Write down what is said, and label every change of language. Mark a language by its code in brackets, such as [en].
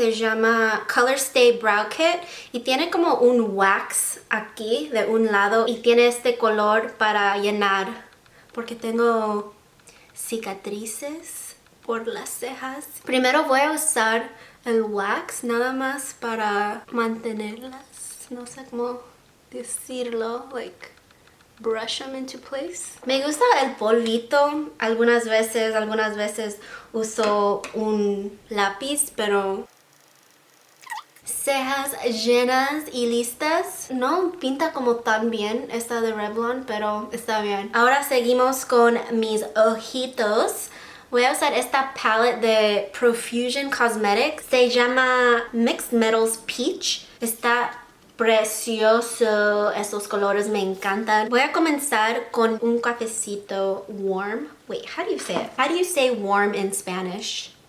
[es] Se llama Color Stay Brow Kit. Y tiene como un wax aquí de un lado. Y tiene este color para llenar. Porque tengo cicatrices por las cejas. Primero voy a usar el wax nada más para mantenerlas. No sé cómo decirlo. [en] Like, brush them into place. [es] Me gusta el polvito. Algunas veces uso un lápiz, pero cejas llenas y listas. No pinta como tan bien esta de Revlon, pero está bien. Ahora seguimos con mis ojitos. Voy a usar esta palette de Profusion Cosmetics. Se llama Mixed Metals Peach. Está precioso, estos colores me encantan. Voy a comenzar con un cafecito warm. [en] Wait, how do you say it? How do you say warm in Spanish?